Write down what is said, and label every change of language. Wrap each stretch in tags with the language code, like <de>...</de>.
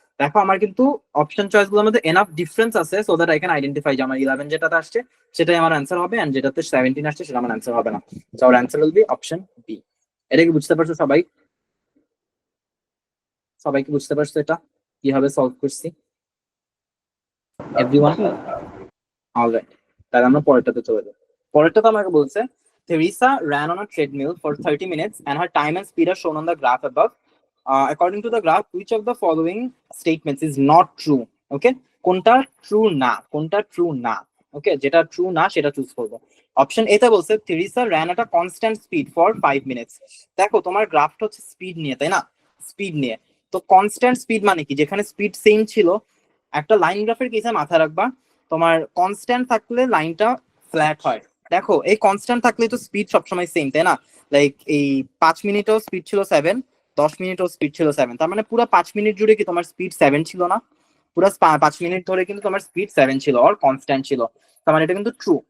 <bn>দেখো আমার কিন্তু অপশন চয়েস গুলোর মধ্যে এনাফ ডিফারেন্স আছে</bn> <en>so that I can identify</en> <bn>যে আমার 11 যেটাতে আসছে সেটাই আমার অ্যান্সার হবে, এন্ড যেটাতে 17 আসছে সেটা আমার অ্যান্সার হবে না। সো আমার answer will be option B. এটা কি বুঝতে পারছো সবাই? সবাই কি বুঝতে পারছো এটা কিভাবে সলভ করছি? এভরিওয়ান? অলরাইট, তাহলে আমরা পরেরটাতে চলে যাই। পরেরটাতে আমাকে বলছে,</bn> <en>Teresa ran on a treadmill for 30 minutes and her time and speed are shown on the graph above. According to the graph, which of the following statements is not true?</en> <bn>Okay, কোনটা true না, কোনটা true না? ওকে, যেটা true না সেটা choose করবো। Option A তে বলছে</bn> <en>Teresa ran at a constant speed for 5 minutes.</en> <bn>দেখো তোমার গ্রাফটা হচ্ছে স্পিড নিয়ে, তাই না? স্পিড নিয়ে। তো কনস্ট্যান্ট স্পিড মানে কি, যেখানে স্পিড সেম ছিল। একটা লাইন গ্রাফের কেসে মাথায় রাখবা, তোমার কনস্ট্যান্ট থাকলে লাইনটা ফ্ল্যাট হয়। দেখো এই কনস্ট্যান্ট থাকলে তো স্পিড সবসময় সেম, তাই না? লাইক এই 5 মিনিটেও স্পিড ছিল 7, 10 মিনিটেও স্পিড ছিল 7, তার মানে পুরো 5 মিনিট জুড়ে কি তোমার স্পিড 7 ছিল না? পুরো 5 মিনিট ধরে কিন্তু তোমার স্পিড 7 ছিল, আর কনস্ট্যান্ট ছিল। তার মানে এটা কিন্তু ট্রু।</bn>